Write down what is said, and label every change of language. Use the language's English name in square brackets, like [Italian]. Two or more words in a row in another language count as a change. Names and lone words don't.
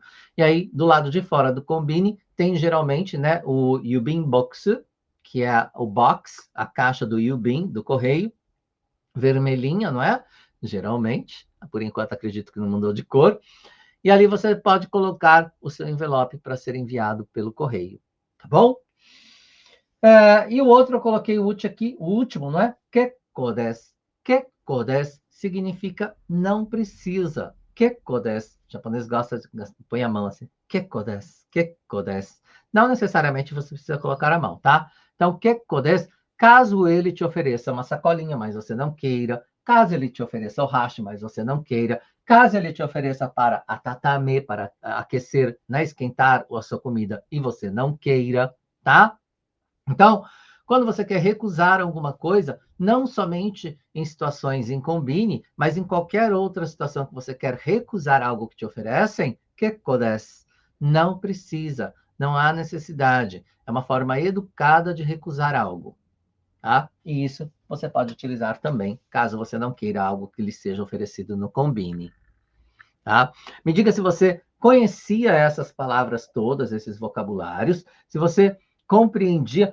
[Portuguese] E aí, do lado de fora do Konbini, tem geralmente, né, o Yubin Box, que é o box, a caixa do Yubin, do correio, vermelhinha, não é? Geralmente, por enquanto acredito que não mudou de cor. E ali você pode colocar o seu envelope para ser enviado pelo correio, tá bom? E o outro eu coloquei o último, não é? [Japanese] 結構です。結構です [Portuguese] significa não precisa. [Japanese] 結構です. [Portuguese] O japonês gosta de põe a mão assim. [Japanese] 結構です。結構です. [Portuguese] Não necessariamente você precisa colocar a mão, tá? Então, [Japanese] 結構です, [Portuguese] caso ele te ofereça uma sacolinha, mas você não queira, caso ele te ofereça o hashi, mas você não queira, caso ele te ofereça para atatame, para aquecer, né, esquentar a sua comida, e você não queira, tá? Então, quando você quer recusar alguma coisa, não somente em situações em Konbini, mas em qualquer outra situação que você quer recusar algo que te oferecem, [Japanese] 結構です. [Portuguese] Não precisa, não há necessidade. É uma forma educada de recusar algo, tá? E isso você pode utilizar também, caso você não queira algo que lhe seja oferecido no Konbini, tá? Me diga se você conhecia essas palavras todas, esses vocabulários, se você compreendia.